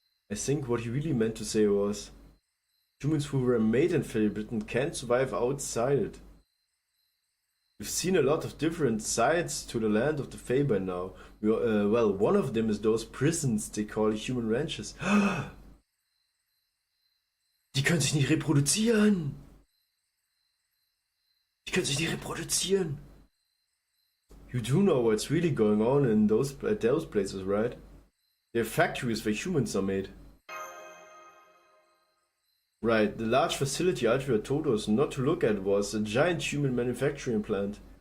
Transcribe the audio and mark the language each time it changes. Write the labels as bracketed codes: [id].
[en] I think what he really meant to say was, humans who were made in Fairy Britain can't survive outside it. We've seen a lot of different sides to the land of the Fae by now. Well, one of them is those prisons they call human ranches. [de] Die können sich nicht reproduzieren! Die können sich nicht reproduzieren! [en] You do know what's really going on in those places, right? They're factories where humans are made. Right, the large facility Altria told us not to look at was a giant human manufacturing plant.